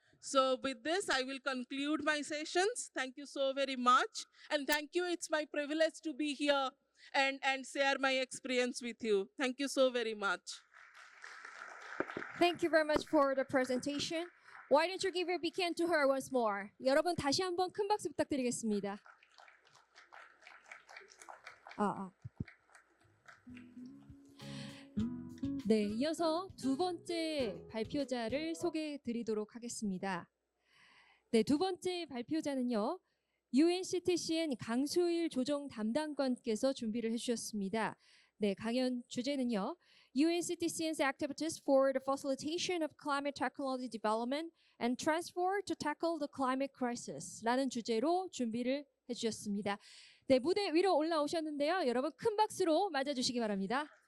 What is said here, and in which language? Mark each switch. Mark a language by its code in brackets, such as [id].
[en] So with this, I will conclude my sessions. Thank you so very much. And thank you, it's my privilege to be here and share my experience with you. Thank you so very much. Thank you very much for the presentation. Why don't you give a big hand to her once more? [ko] 여러분 다시 한번 큰 박수 부탁드리겠습니다. 네, 이어서 2번째 발표자를 소개해 드리도록 하겠습니다. 네, 2번째 발표자는요, UNCTCN 강수일 조정 담당관께서 준비를 해주셨습니다. 네, 강연 주제는요, [en] UNCTCN's activities for the facilitation of climate technology development and transfer to tackle the climate crisis [ko] 라는 주제로 준비를 해주셨습니다. 네, 무대 위로 올라오셨는데요. 여러분 큰 박수로 맞아주시기 바랍니다.